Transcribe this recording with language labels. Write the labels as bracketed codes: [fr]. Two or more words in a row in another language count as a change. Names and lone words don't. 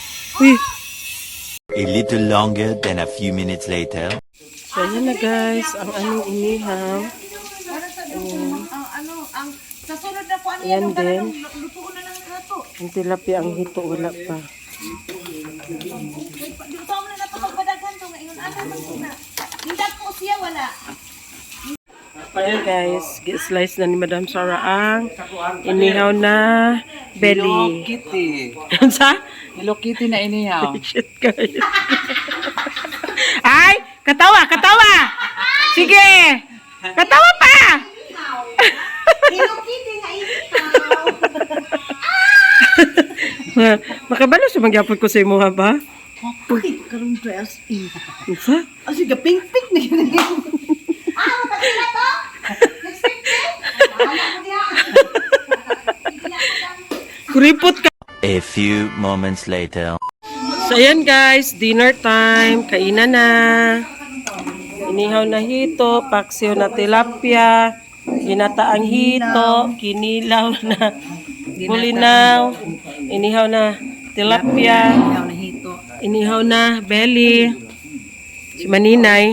[en] Uy. A little longer than a few minutes later. [tl] So, yan na guys, ang aming inihaw. Ang sasunod na po ano Yan yan, din. [ceb] lutuon na lang nato. [tl] Ang tilapia, ang hito, wala pa. [ceb] Lutuon mo na nato magpadaghan to ngayon. [tl] Ano man sila? Hindi po siya wala. Ayan guys, slice na ni Madam Sarah ang inihaw na belly. Kitty. Ano sa? Hello Kitty na inihaw. [ceb] Shit guys. Ay! Katawa! Katawa! Sige! Katawa pa! Hello Kitty nga Makabalo sa magyapon ko sa imo ha ba? Uy, karong dress. Ano sa? [tl] Ah, sige, pink-pink na yun. Kuripot ka. [en] A few moments later. [tl] So ayan guys, [en] dinner time. [tl] Kainan na. Inihaw na hito, paksiw na tilapia, ginataang hito, kinilaw na bulinaw, inihaw na tilapia, inihaw na belly, si Maninay.